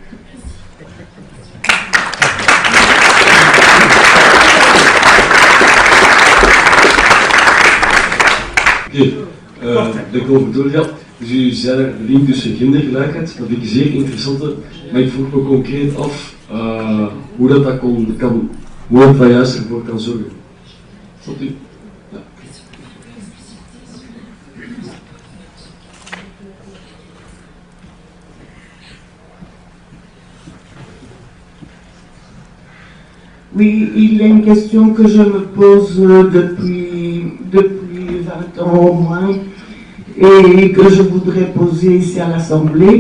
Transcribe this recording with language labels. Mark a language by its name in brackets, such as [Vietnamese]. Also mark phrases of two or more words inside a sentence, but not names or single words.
[Dutch] De Victoria, dus u zei de link tussen gendergelijkheid, dat vind ik zeer interessant, maar ik vroeg me concreet af hoe dat kan, hoe het daar juist ervoor kan zorgen. Snapt u? Ja. [French] Oui, il y a une question que je me pose depuis 20 ans au moins et que je voudrais poser ici à l'Assemblée.